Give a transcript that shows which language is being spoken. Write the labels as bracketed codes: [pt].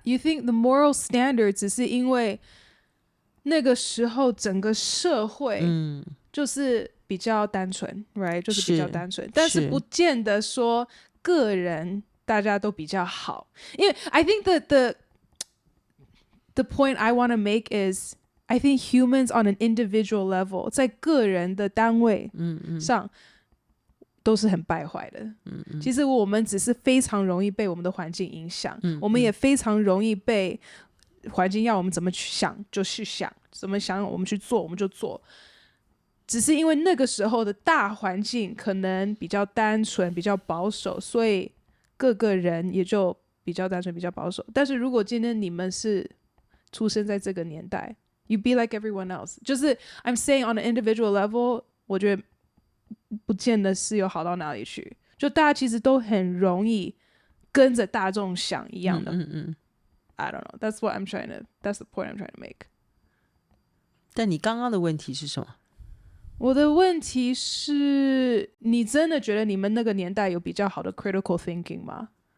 [en] You think the moral standard [zh] 只是因为那个时候整个社会就是比较单纯 [en] right [zh] 就是比较单纯，但是不见得说个人大家都比较好。因为 [en] I think that the point I want to make is I think humans on an individual level [zh] 在个人的单位上都是很败坏的。其实我们只是非常容易被我们的环境影响，我们也非常容易被环境要我们怎么去想就去想，怎么想我们去做我们就做。只是因为那个时候的大环境可能比较单纯比较保守，所以各个人也就比较单纯比较保守。但是如果今天你们是出生在这个年代， [en] You be like everyone else. [zh] 就是 [en] I'm saying on an individual level， [zh] 我觉得不见得是有好到哪里去。就大家其实都很容易跟着大众想一样的。 [en] I don't know. That's the point I'm trying to make. [zh] 但你刚刚的问题是什么？我的问题是，你真的觉得你们那个年代有比较好的 [en] critical thinking [zh] 吗？